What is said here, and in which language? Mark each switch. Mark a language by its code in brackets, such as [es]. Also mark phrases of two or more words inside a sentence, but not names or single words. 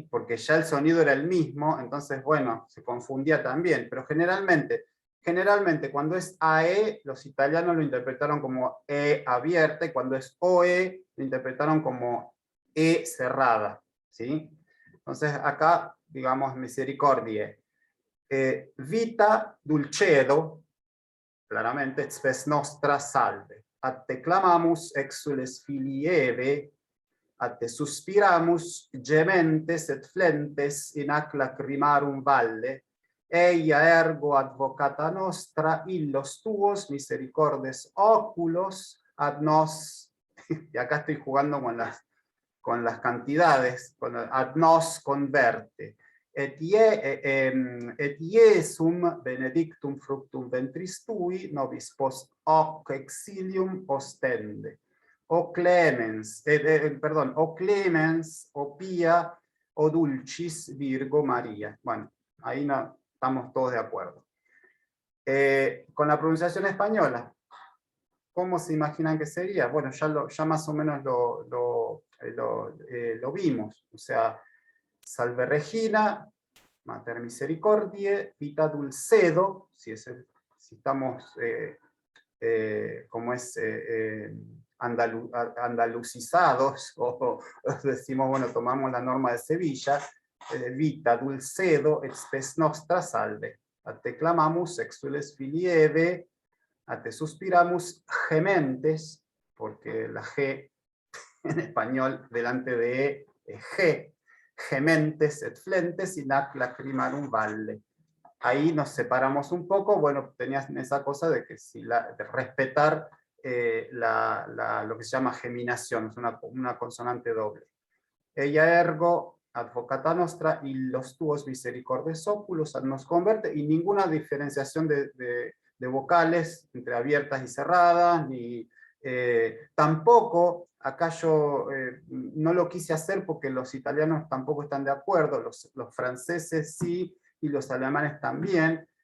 [es] Porque ya el sonido era el mismo, entonces, bueno, se confundía también, pero generalmente cuando es AE, los italianos lo interpretaron como E abierta, y cuando es OE, lo interpretaron como E cerrada, ¿sí? Entonces acá, digamos, [la] misericordiae. Vita dulcedo, claramente, spes nostra salve. Ad te clamamus exules filii Eve, ad te suspiramus gementes et flentes in ac lacrimarum valle, eia ergo advocata nostra, illos tuos misericordes oculos ad nos, [es] y acá estoy jugando con las cantidades, [la] ad nos converte, et Iesum benedictum fructum ventris tui, nobis post hoc exilium ostende. O clemens, o clemens, o pia, o dulcis Virgo María. [es] Bueno, ahí no, estamos todos de acuerdo. Con la pronunciación española, ¿cómo se imaginan que sería? Bueno, ya más o menos lo vimos. O sea, [la] salve Regina, Mater Misericordiae, Vita Dulcedo, [es] si estamos, como es, andalucizados, o decimos, bueno, tomamos la norma de Sevilla, [la] Vita Dulcedo, et spes nostra salve. A te clamamus exules filii Eve, a te suspiramus gementes, [es] porque la G en español delante de E es G, [la] gementes et flentes in ac lacrimarum valle. [es] Ahí nos separamos un poco, bueno, tenías esa cosa de que de respetar lo que se llama geminación, es una consonante doble. [la] Ella ergo advocata nostra y los tuos misericordes oculos ad nos converte, [es] y ninguna diferenciación de vocales entre abiertas y cerradas, ni tampoco, acá yo no lo quise hacer porque los italianos tampoco están de acuerdo, los franceses sí, y los alemanes también.